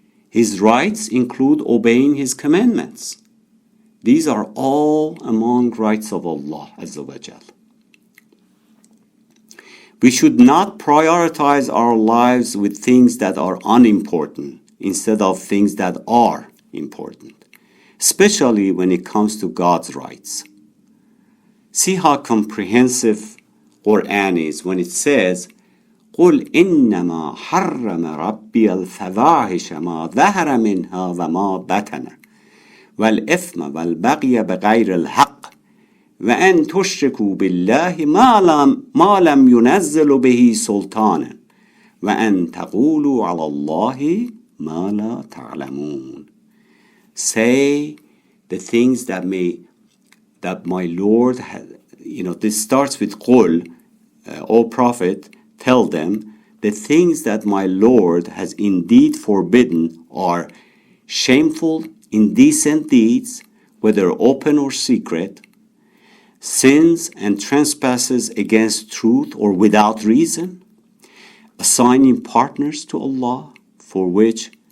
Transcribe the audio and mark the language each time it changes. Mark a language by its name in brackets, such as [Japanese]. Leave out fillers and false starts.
[English] His rights include obeying his commandments. These are all among rights of Allah Azza wa Jal. We should not prioritize our lives with things that are unimportant instead of things that are important, especially when it comes to God's rights. See how comprehensive Quran is when it says, [Arabic] قل إنما حرم ربي الفواحش ما ظهر منها وما بطن والإثم والبغي بغير الحق وأن تشركوا بالله ما لم ينزل به سلطانا وأن تقولوا على الله ما لا تعلمون. [English] Say the things that my Lord has, this starts with قل, O Prophet, tell them, the things that my Lord has indeed forbidden are shameful, indecent deeds, whether open or secret, sins and trespasses against truth or without reason, assigning partners to Allah, for which